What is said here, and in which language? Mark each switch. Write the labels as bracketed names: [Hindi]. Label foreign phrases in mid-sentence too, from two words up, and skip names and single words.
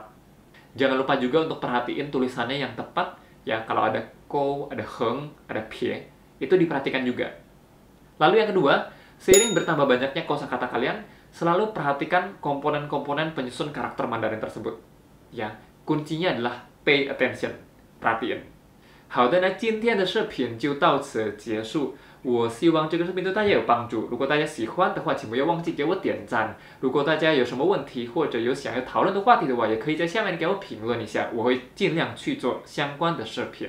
[Indonesian] Jangan lupa juga untuk perhatiin tulisannya yang tepat, ya kalau ada ko, ada heng, ada pie, itu diperhatikan juga. Lalu yang kedua, seiring bertambah banyaknya kosakata kalian, selalu perhatikan komponen-komponen penyusun karakter Mandarin tersebut. Ya, kuncinya adalah [English] pay attention, [Indonesian] perhatiin. [Chinese] 好的，那今天的视频就到此结束。我希望这个视频对大家有帮助。如果大家喜欢的话，请不要忘记给我点赞。如果大家有什么问题或者有想要讨论的话题的话，也可以在下面给我评论一下，我会尽量去做相关的视频。